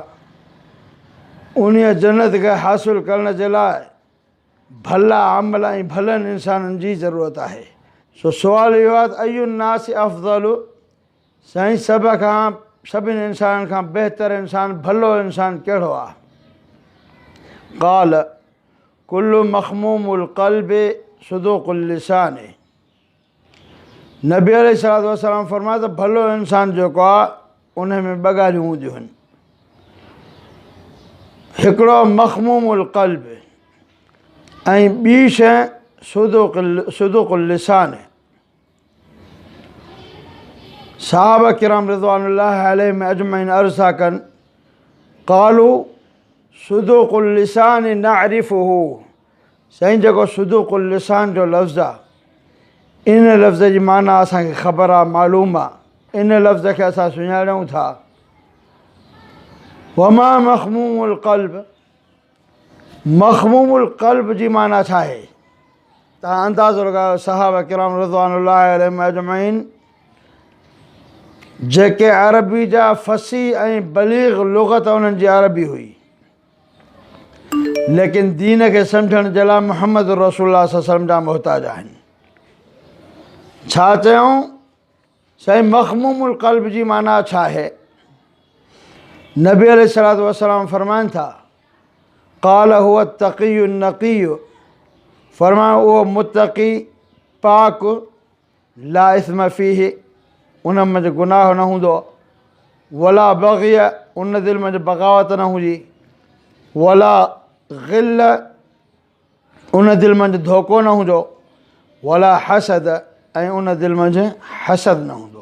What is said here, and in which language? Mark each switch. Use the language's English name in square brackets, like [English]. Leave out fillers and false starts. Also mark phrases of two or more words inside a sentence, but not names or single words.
[Sindhi] उन जन्नत खे हासिलु करण जे लाइ भला अमल ऐं भलनि इंसाननि जी ज़रूरत आहे। सो सुवाल इहो आहे त [Arabic] أي الناس أفضل, [Sindhi] साईं सभिनी इंसाननि खां बहितर इंसान, भलो इंसान कहिड़ो आहे? [Arabic] قال كل مخموم القلب صدوق اللسان. [Sindhi] नबी [Arabic] عليه الصلاة والسلام [Sindhi] फरमाया त भलो इंसान जेको आहे उन में ॿ ॻाल्हियूं हूंदियूं आहिनि। हिकिड़ो [Arabic] مخموم القلب [Sindhi] ऐं ॿी शइ [Arabic] صدوق اللسان. [Sindhi] सहाबा किराम [Arabic] رضوان الله عليهم أجمعين [Sindhi] अर्ज़ था कनि, [Arabic] قالوا صدوق اللسان نعرفه, [Sindhi] साईं जेको [Arabic] صدوق اللسان [Sindhi] जो लफ़्ज़ आहे, इन लफ़्ज़ जी माना असांखे ख़बर आहे, मालूम आहे। इन लफ़्ज़ खे असां सुञाणूं था। [Arabic] وما مخموم القلب, مخموم القلب [Sindhi] जी माना छा आहे? तव्हां अंदाज़ो लॻायो। सहाबा किराम [Arabic] رضوان الله عليهم أجمعين [Sindhi] जेके अरबी जा फ़सीह ऐं बलीग़ लुग़त उन्हनि जी अरबी हुई, लेकिन दीन खे सम्झण जे लाइ [Arabic] محمد رسول الله صلى الله عليه وسلم [Sindhi] जा मुहताज आहिनि। छा चयूं? साईं [Arabic] مخموم القلب [Sindhi] जी माना छा आहे? नबी [Arabic] عليه الصلاة والسلام [Sindhi] फरमाइनि था, [Arabic] قال هو التقي النقي, [Sindhi] फरमायो उहो मुत्तक़ी पाक, [Arabic] لا إثم فيه, [Sindhi] उन मंझि गुनाह न हूंदो, [Arabic] ولا بغي, [Sindhi] उन दिलि मंझि बग़ावत न हुजे, [Arabic] ولا غل, [Sindhi] उन दिलि मंझि धोखो न हूंदो, [Arabic] ولا حسد, [Sindhi] ऐं उन दिलि मंझि हसद न हूंदो।